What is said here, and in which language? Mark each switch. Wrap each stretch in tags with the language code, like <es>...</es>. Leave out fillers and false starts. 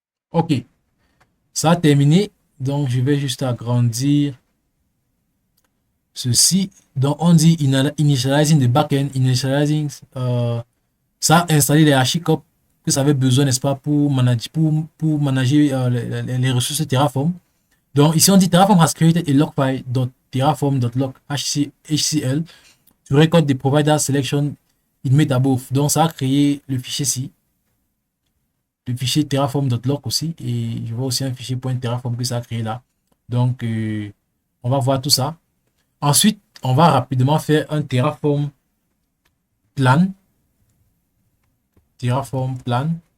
<fr>Ok, ça a terminé, donc je vais juste agrandir ceci. Donc on dit</fr> <en>initializing the backend, initializing,</en> <fr>ça a installé les HashiCorp que ça avait besoin, n'est-ce pas, pour manager les ressources Terraform. Donc ici on dit</fr> <en>Terraform has created a log file .terraform.log HCL to record the provider selection in metabove.</en> <fr>Donc ça a créé le fichier-ci, le fichier terraform.log aussi, et je vois aussi un fichier .terraform que ça a créé là. Donc on va voir tout ça. Ensuite, on va rapidement faire un Terraform plan. Terraform plan.</fr>